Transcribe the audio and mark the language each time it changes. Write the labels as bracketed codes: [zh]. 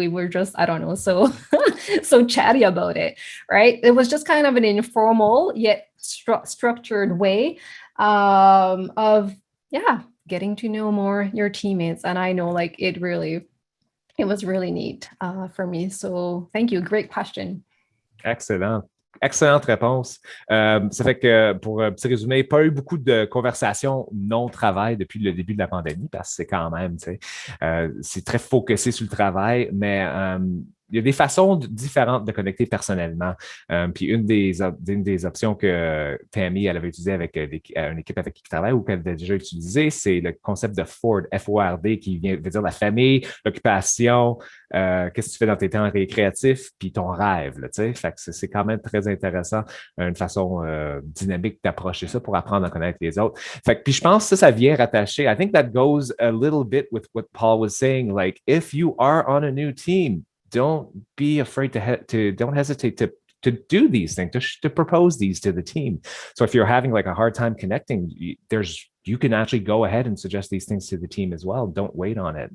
[en] We were just, I don't know, so chatty about it, right? It was just kind of an informal yet structured way of, getting to know more your teammates. And I know like it was really neat for me. So thank you. Great question. [fr] Excellent. Excellente réponse. Ça fait que, pour un petit résumé, pas eu beaucoup de conversations non-travail depuis le début de la pandémie, parce que c'est quand même, c'est très focusé sur le travail, mais il y a des façons différentes de connecter personnellement. Puis une des options que Tammy elle avait utilisées avec une équipe avec qui elle travaille ou qu'elle avait déjà utilisé, c'est le concept de FORD, F-O-R-D, qui veut dire la famille, l'occupation, qu'est-ce que tu fais dans tes temps récréatifs, puis ton rêve. Là, fait que c'est quand même très intéressant, une façon dynamique d'approcher ça pour apprendre à connaître les autres. Fait que, puis je pense que ça vient rattacher. [en] I think that goes a little bit with what Paul was saying. Like, if you are on a new team, don't be afraid don't hesitate to do these things, to propose these to the team. So if you're having like a hard time connecting, you can actually go ahead and suggest these things to the team as well. Don't wait on it.